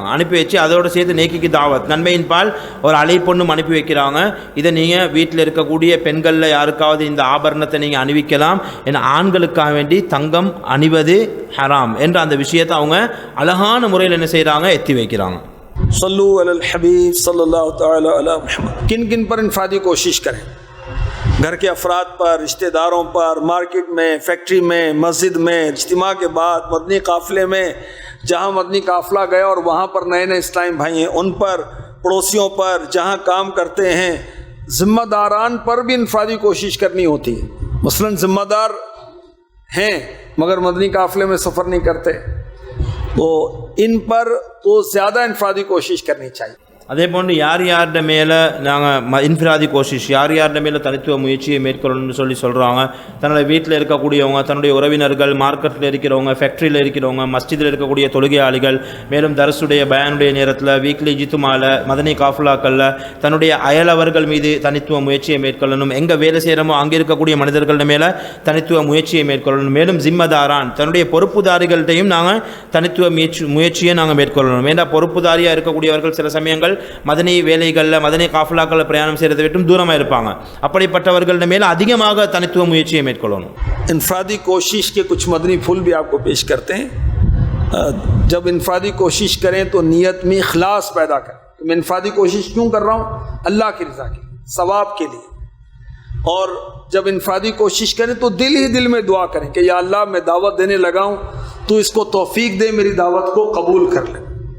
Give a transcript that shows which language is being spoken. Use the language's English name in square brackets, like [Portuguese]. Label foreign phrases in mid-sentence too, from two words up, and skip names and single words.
[Tamil] அனுப்பி வச்சு அதோடு சேர்த்து [Urdu] نیکی کی دعوت, [Tamil] நன்மையின் பால் ஒரு அழைப்பொன்னும் அனுப்பி வைக்கிறாங்க. இதை நீங்கள் வீட்டில் இருக்கக்கூடிய பெண்களில் யாருக்காவது இந்த ஆபரணத்தை நீங்கள் அணிவிக்கலாம், ஏன்னா ஆண்களுக்காக வேண்டி தங்கம் அணிவது ஹராம் என்ற அந்த விஷயத்தை அவங்க அழகான முறையில் என்ன செய்கிறாங்க, எத்தி வைக்கிறாங்க. [Arabic] صلوا على الحبيب صلى الله تعالى على محمد. [Urdu] کن کن پر انفرادی کوشش کریں؟ گھر کے افراد پر، رشتہ داروں پر، مارکیٹ میں، فیکٹری میں، مسجد میں، اجتماع کے بعد مدنی قافلے میں، جہاں مدنی قافلہ گیا اور وہاں پر نئے نئے اسلامی بھائی ہیں ان پر، پڑوسیوں پر، جہاں کام کرتے ہیں، ذمہ داران پر بھی انفرادی کوشش کرنی ہوتی ہے. مثلاً ذمہ دار ہیں مگر مدنی قافلے میں سفر نہیں کرتے، تو ان پر تو زیادہ انفرادی کوشش کرنی چاہیے. [Tamil] அதே போன்று யார் யார்ட மேலே நாங்கள் [Urdu] انفرادی کوشش [Tamil] யார் யார்ட மேலே தனித்துவ முயற்சியை மேற்கொள்ளணும்னு சொல்கிறாங்க. தன்னுடைய வீட்டில் இருக்கக்கூடியவங்க, தன்னுடைய உறவினர்கள், மார்க்கெட்டில் இருக்கிறவங்க, ஃபேக்ட்ரியில் இருக்கிறவங்க, மஸ்ஜிதில் இருக்கக்கூடிய தொழுகையாளிகள், மேலும் தரசுடைய பயானுடைய நேரத்தில், வீக்லி ஜித்துமால, [Urdu] مدنی قافلوں [Tamil] தன்னுடைய அயலவர்கள் மீது தனித்துவ முயற்சியை மேற்கொள்ளணும். எங்கே வேலை செய்கிறோமோ அங்கே இருக்கக்கூடிய மனிதர்கள மேலே தனித்துவ முயற்சியை மேற்கொள்ளணும். மேலும் ஜிம்மதாரான் தன்னுடைய பொறுப்புதாரிகள்கிட்டையும் நாங்கள் தனித்துவ முயற்சியை நாங்கள் மேற்கொள்ளணும். ஏன்னா பொறுப்புதாரியாக இருக்கக்கூடியவர்கள் சில சமயங்கள் மதனி வேலைகளில், [Urdu] مدنی قافلوں [Tamil] பிரயாணம் செய்கிறதை விட்டும் தூரமாக இருப்பாங்க. அப்படிப்பட்டவர்கள மேலே அதிகமாக தனித்துவ முயற்சியை மேற்கொள்ளணும். [Urdu] انفرادی کوشش کے کچھ مدنی پھول بھی آپ کو پیش کرتے ہیں. جب انفرادی کوشش کریں تو نیت میں اخلاص پیدا کریں. تو میں انفرادی کوشش کیوں کر رہا ہوں؟ اللہ کی رضا کے لیے، ثواب کے لیے. اور جب انفرادی کوشش کریں تو دل ہی دل میں دعا کریں کہ یا اللہ میں دعوت دینے لگا ہوں، تو اس کو توفیق دے، میری دعوت کو قبول کر لے.